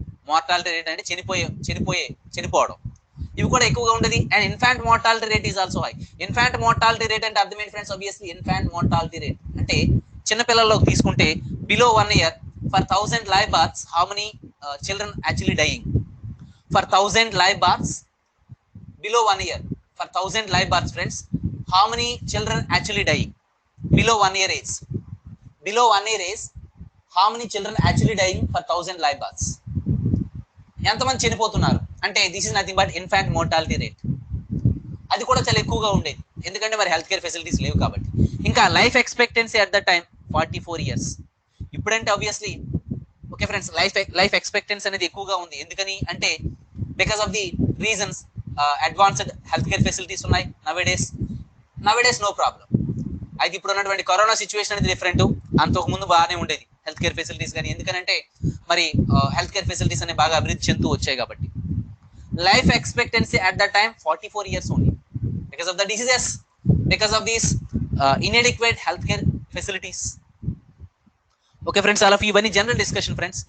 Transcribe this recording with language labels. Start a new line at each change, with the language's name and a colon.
Telugu: Mortality rate అంటే చనిపోవడం, ఇవి కూడా ఎక్కువగా ఉండేది.
English: And infant mortality rate is also high.
Telugu: Infant mortality rate అంటే అర్థం ఏంటి friends, obviously
English: infant mortality rate అంటే
Telugu: చిన్నపిల్లల్లోకి తీసుకుంటే
English: Below 1 year for 1000 live births how many children actually dying? For 1000 live births below 1 year, for 1000 live births friends, how many children actually dying below 1 year age? Below 1 year age, how many children actually dying for 1000 live births?
Telugu: ఎంతమంది చనిపోతున్నారు అంటే
English: This is nothing but infant mortality rate.
Telugu: అది కూడా చాలా ఎక్కువగా ఉండేది, ఎందుకంటే మరి హెల్త్ కేర్ ఫెసిలిటీస్ లేవు కాబట్టి. ఇంకా
English: Life expectancy at the time 44 years.
Telugu: ఇప్పుడంటే
English: obviously okay friends, life expectancy
Telugu: అనేది ఎక్కువగా ఉంది. ఎందుకని అంటే
English: because of the reasons, advanced health care facilities
Telugu: ఉన్నాయి
English: Nowadays no problem.
Telugu: అయితే ఇప్పుడు ఉన్నటువంటి కరోనా సిచ్యువేషన్ అనేది డిఫరెంట్, అంతకు ముందు బాగానే ఉండేది హెల్త్ కేర్ ఫెసిలిటీస్ కానీ. ఎందుకంటే మరి హెల్త్ కేర్ ఫెసిలిటీస్ అనేవి బాగా అభివృద్ధి చెందుతూ వచ్చాయి కాబట్టి.
English: Life expectancy at the time 44 years only because of the diseases, because of these inadequate health care facilities. Okay friends, all of you
Telugu: ఇవన్నీ
English: General discussion friends.